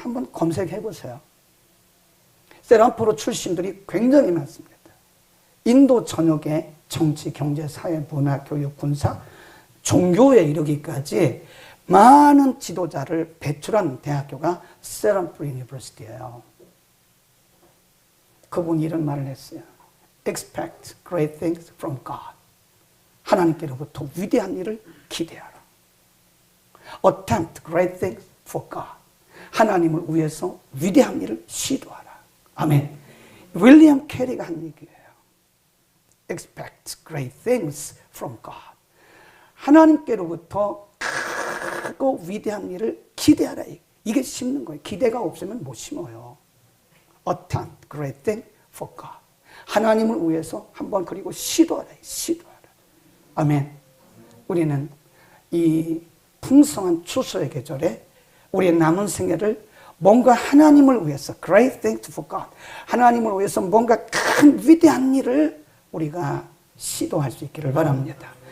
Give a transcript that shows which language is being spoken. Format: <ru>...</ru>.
<ko>한번 검색해 보세요. 세란프로 출신들이 굉장히 많습니다. 인도 전역에 정치, 경제, 사회, 문화, 교육, 군사, 종교에 이르기까지 많은 지도자를 배출한 대학교가 세란프로 유니버시티예요. 그분이 이런 말을 했어요.</ko> <en>Expect great things from God.</en> <ko>하나님께로부터 위대한 일을 기대하라.</ko> <en>Attempt great things for God.</en> <ko>하나님을 위해서 위대한 일을 시도하라. 아멘. 윌리엄 캐리가 한 얘기예요.</ko> <en>Expect great things from God.</en> <ko>하나님께로부터 크고 위대한 일을 기대하라. 이게 심는 거예요. 기대가 없으면 못 심어요.</ko> <en>Attempt great things for God.</en> <ko>하나님을 위해서 한번 그리고 시도하라. 시도하라. 아멘. 우리는 이 풍성한 추수의 계절에 우리의 남은 생애를 뭔가 하나님을 위해서</ko> <en>great things for God.</en> <ko>하나님을 위해서 뭔가 큰 위대한 일을 우리가 시도할 수 있기를 바랍니다.</ko>